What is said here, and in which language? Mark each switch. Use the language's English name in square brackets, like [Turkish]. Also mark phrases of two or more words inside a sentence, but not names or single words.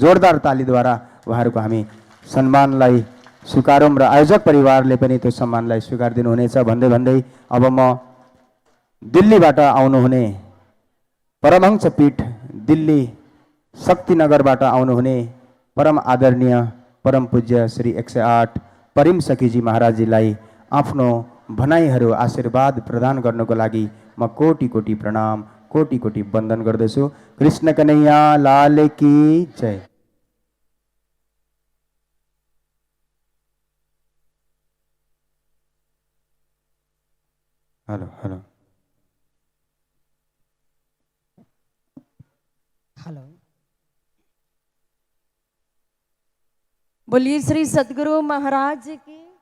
[Nepali] जोरदार तालीद्वारा उहाँहरूको हामी सम्मानलाई स्वीकारौँ र आयोजक परिवारले पनि त्यो सम्मानलाई स्वीकार दिनुहुनेछ भन्दै अब म दिल्लीबाट आउनुहुने परमहंस पीठ दिल्ली शक्तिनगरबाट आउनुहुने परम आदरणीय परम पूज्य श्री 108 परिम सखीजी महाराजजीलाई आफ्नो भनाइहरू आशीर्वाद प्रदान गर्नको लागि म कोटि कोटि प्रणाम, कोटि कोटि वन्दन गर्दछु। [Hindi] कृष्ण कन्हैया लाल की जय। [English] hello hello [Hindi] हेलो, बोलिए श्री सदगुरु महाराज की।